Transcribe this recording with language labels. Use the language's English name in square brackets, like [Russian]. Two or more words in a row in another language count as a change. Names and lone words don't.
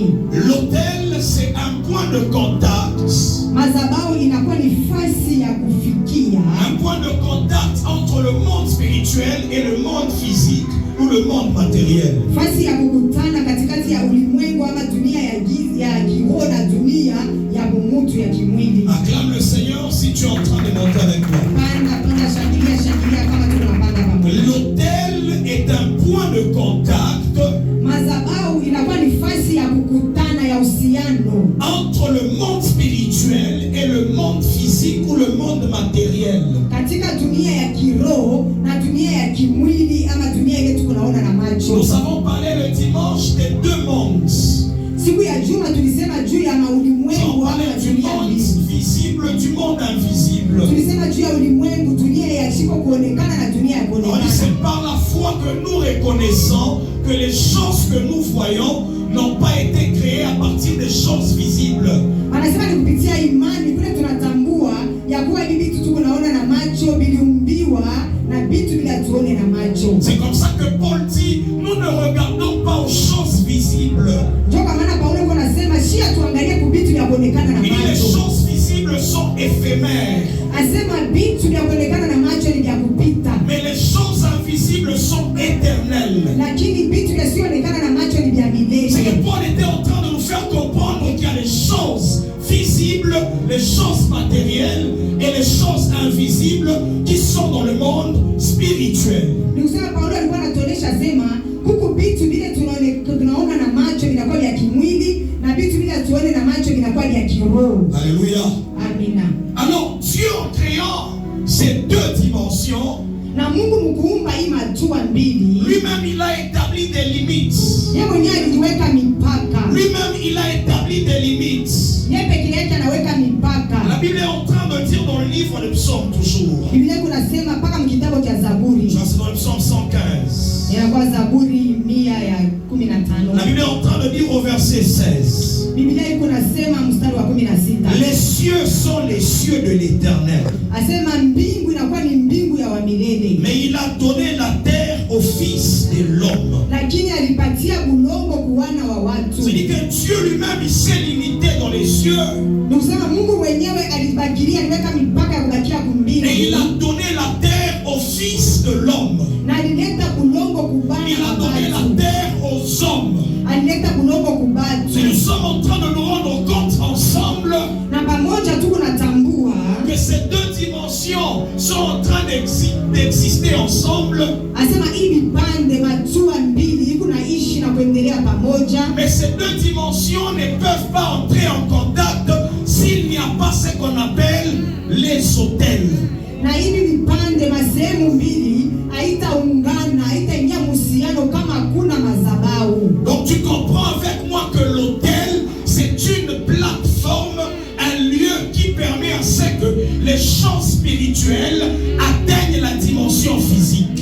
[French] L'autel c'est un point de contact. [Swahili] Madhabahu inakuwa ni fasi ya kufikia. [French] Un point de contact entre le monde spirituel et le monde physique ou le monde matériel. [Swahili] Fasi ya kukutana katikati ya ulimwengu ama dunia ya giza ya kiroho na dunia ya umutu ya kimwili. [French] Acclame le Seigneur si tu es en train de monter avec moi. [Swahili] Panda shangilia kama tunapanda pamoja. [French] L'autel est un point de contact. [Swahili] Madhabahu inakuwa ni fasi ya kukutana ya uhusiano [French] Entre le monde spirituel et le monde physique ou le monde matériel. [Swahili] katika dunia ya kiroho na dunia ya kimwili ama dunia ile tunaona na macho. [French] Nous avons parlé le dimanche des deux mondes. [Swahili] Siku ya juma tulisema juu ya ulimwengu ama [French] Du [Swahili] dunia [French] monde visible, du monde invisible. [Swahili] tulisema juu ya ulimwengu, dunia ya shiko kuonekana [French] par la foi que nous reconnaissons que les choses que nous voyons n'ont pas été créées à partir des choses visibles. [Swahili] Anasema ni kupitia imani kule tunatambua ya kuwa hivi vitu tunaona na macho viliumbiwa na vitu bila tuone na macho. [French] C'est comme ça que Paul dit, nous ne regardons pas aux choses visibles. [Swahili] Ndio kwa maana Paulo anasema si tuangalie kwa vitu vya kuonekana na macho. [French] Les choses visibles sont éphémères. [Swahili] Asema vitu vya kuonekana na macho ni vya kupita. [French] Mais les choses invisibles sont éternelles. [Swahili] Lakini vitu visioonekana na macho ni vya milele. [French] C'est que Paul était en train de nous faire comprendre qu'il y a les choses visibles, les choses matérielles et les choses invisibles qui sont dans le monde spirituel. [Swahili] Nikusema Paulo alikuwa anatuonesha sema huku vitu vile tunaona na macho vinakuwa vya kimwili na vitu vile tuone na macho vinakuwa vya kiroho. [French] Alléluia. [Swahili] Amina. [French] Alors Dieu en créant ces deux dimensions, [Swahili] na Mungu mkuumba hii matua mbili, [French] lui-même il a établi des limites. [Swahili] Yeye mwenyewe aliweka mipaka. [French] Lui-même il a établi des limites. [Swahili] Yeye pekee yake anaweka mipaka. [French] La Bible est en train de dire dans le livre de Psaume toujours. [Swahili] Biblia kunasema mpaka mkitabu cha Zaburi. [French] Ça c'est dans le Psaume 115. [Swahili] Inakuwa Zaburi 115. [French] La Bible est en train de dire au verset 16. [Swahili] Biblia kunasema mstari wa 16. [French] Les cieux sont les cieux de l'Éternel. [Swahili] Asema mbingu inakuwa ni mbingu ya wa milele. [French] Mais il a donné la terre au fils de l'homme. [Swahili] Lakini alipatia bulongo kuwana wa watu. [French] C'est-à-dire que Dieu lui-même il s'est limité dans les cieux. [Swahili] Nusema Mungu mwenyewe alibakilia aliweka mipaka ya kubakia kumbingu. [French] Et il a donné la terre au fils de l'homme. [Swahili] Na alileta bulongo kubana. [French] Il a donné la terre aux hommes. [Swahili] Alileta bulongo kubatu. [French] Et nous sommes en train de nous rendre compte ensemble [Swahili] na pamoja tu kunatambua [French] que ces deux dimensions sont en train d'exister ensemble. [Swahili] Asema hii vipande matua mbili kunaishi na kuendelea pamoja. [French] Mais ces deux dimensions ne peuvent pas entrer en contact s'il n'y a pas ce qu'on appelle les autels. [Swahili] Na hivi vipande masehemu mbili haitaungana, haitaingia muhusiano kama hakuna madhabahu. [French] Donc tu comprends avec moi que l'autel c'est une plateforme, un lieu qui permet à ce que les choses spirituelles atteignent la dimension physique.